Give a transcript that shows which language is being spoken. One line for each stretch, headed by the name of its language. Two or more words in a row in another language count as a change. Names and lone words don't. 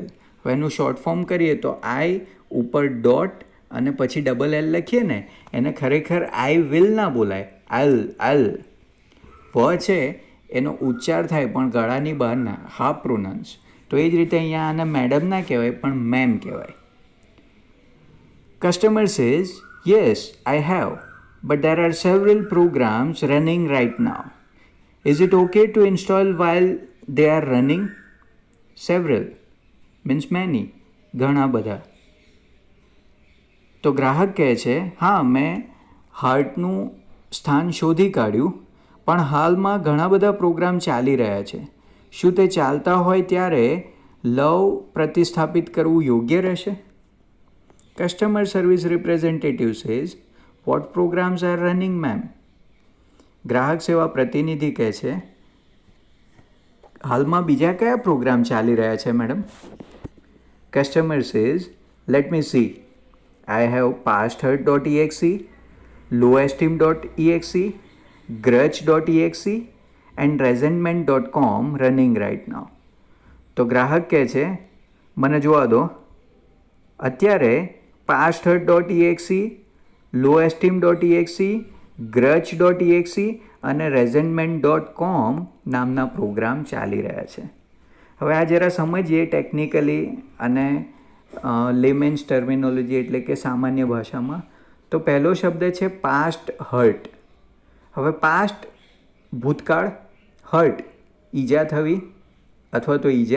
Gujarati: હવે એનું
English: short form
Gujarati: કરીએ તો આઈ ઉપર ડોટ અને પછી LL લખીએ ને, એને ખરેખર
English: I will
Gujarati: ના બોલાય, અલ વ છે એનો ઉચ્ચાર થાય પણ ગળાની બહાર ના,
English: half pronounce.
Gujarati: તો એ જ રીતે અહીંયા આને મેડમ ના કહેવાય પણ મેમ કહેવાય.
English: customer says, yes, I have, but there are several programs running right now. Is it okay to install while they are running? Several means many,
Gujarati: ઘણા બધા. તો ગ્રાહક કહે છે, હા, મેં હાર્ટનું સ્થાન શોધી કાઢ્યું, પણ હાલમાં ઘણા બધા પ્રોગ્રામ ચાલી રહ્યા છે. શું તે ચાલતા હોય ત્યારે લવ પ્રતિસ્થાપિત કરવું યોગ્ય રહેશે?
English: Customer service representative says, what programs are running, ma'am?
Gujarati: ગ્રાહક સેવા પ્રતિનિધિ કહે છે, હાલમાં બીજા કયા પ્રોગ્રામ ચાલી રહ્યા છે, મેડમ?
English: Customer says, let me see. I have pasthurt.exe, lowesteem.exe, grudge.exe and resentment.com running right now.
Gujarati: તો ગ્રાહક કહે છે, મને જોવા દો. અત્યારે pasthurt.exe, lowesteem.exe, grudge.exe અને resentment.com નામના પ્રોગ્રામ ચાલી રહ્યા છે. હવે આ જરા સમજીએ ટેકનિકલી અને
English: layman's terminology
Gujarati: એટલે કે સામાન્ય ભાષામાં. તો પહેલો શબ્દ છે
English: past hurt.
Gujarati: હવે પાસ્ટ ભૂતકાળ, હર્ટ ઈજા થવી અથવા તો ઈજા.